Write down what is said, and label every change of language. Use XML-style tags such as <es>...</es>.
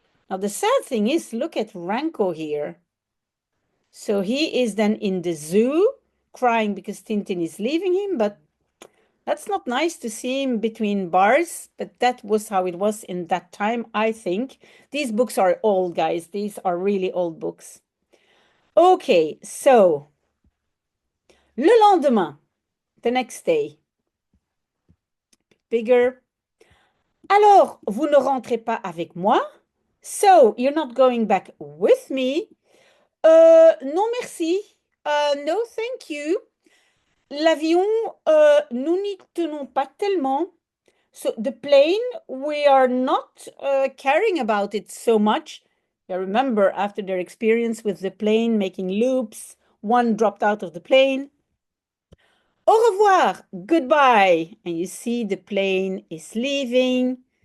<en>Now the sad thing is, look at Ranko here. So he is then in the zoo, crying because Tintin is leaving him, but that's not nice to see him between bars, but that was how it was in that time, I think. These books are old, guys. These are really old books. Okay, so, le lendemain, the next day. Bigger.</en> <fr>Alors, vous ne rentrez pas avec moi?</fr> <en>So, you're not going back with me? Non, merci. No, thank you.</en> <fr>L'avion, nous n'y tenons pas tellement.</fr> <en>So, the plane, we are not caring about it so much. You remember, after their experience with the plane making loops, one dropped out of the plane. Au revoir, goodbye. And you see the plane is leaving.</en>